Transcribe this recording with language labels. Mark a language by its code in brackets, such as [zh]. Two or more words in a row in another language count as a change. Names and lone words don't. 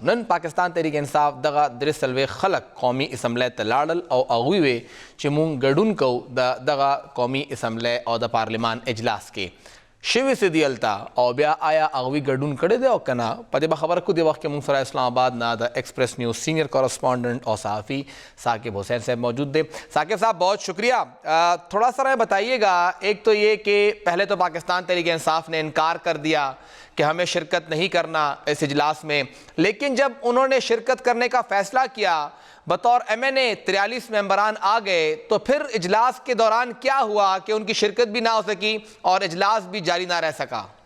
[ps] نن پاکستان تحریک انصاف دغه 43 خلک قومي اسمبلی ته لاړل او هغوی وی چې مونږ ګډون کوو د دغه قومي اسمبلی او د پارلمان اجلاس کې. شوي څه دي هلته او بیا آیا هغوی ګډون کړی دی او که نه, په دې به خبره کوو. دې وخت کې مونږ سره اسلام آباد نه د ایکسپریس نیوز سینئر کورسپونڈنٹ [ur] اور صحافی [ps] ثاقب حسین [ur] صاحب موجود تھے. ثاقب صاحب بہت شکریہ. تھوڑا سا بتائیے گا, ایک تو یہ کہ پہلے تو پاکستان تحریک انصاف نے انکار کر دیا کہ ہمیں شرکت نہیں کرنا اس اجلاس میں, لیکن جب انہوں نے شرکت کرنے کا فیصلہ کیا بطور ایم این اے 43 ممبران آ گئے, تو پھر اجلاس کے دوران کیا ہوا کہ ان کی شرکت بھی نہ ہو سکی اور اجلاس بھی جاری نہ رہ سکا؟